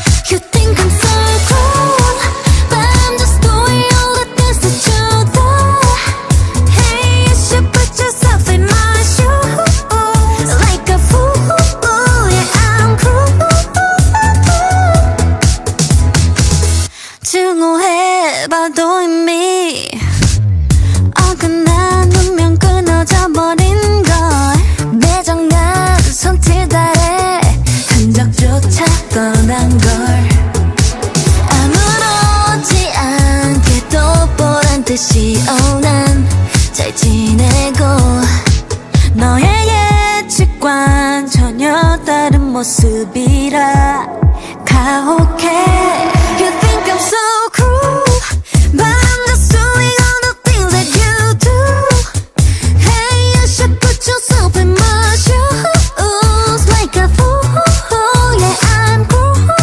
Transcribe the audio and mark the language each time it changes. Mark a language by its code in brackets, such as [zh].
[en] You think I'm so cruel, but I'm just doing all the things that you do. Hey, you should put yourself in my shoes. Like a fool, yeah, I'm cruel. [ko] 증오해봐도 이미 어긋난 운명 끊어져 버린 걸 매정한 손짓 아래 흔적조차 떠난 걸 아무렇지 않게 또 보란 듯이 난 잘 지내고 너의 예측과는 전혀 다른 모습이라 가혹해. [en] You think I'm so cruel, but I'm just doing all the things that you do. Hey, you should put yourself in my shoes. Like a fool, yeah, I'm cruel.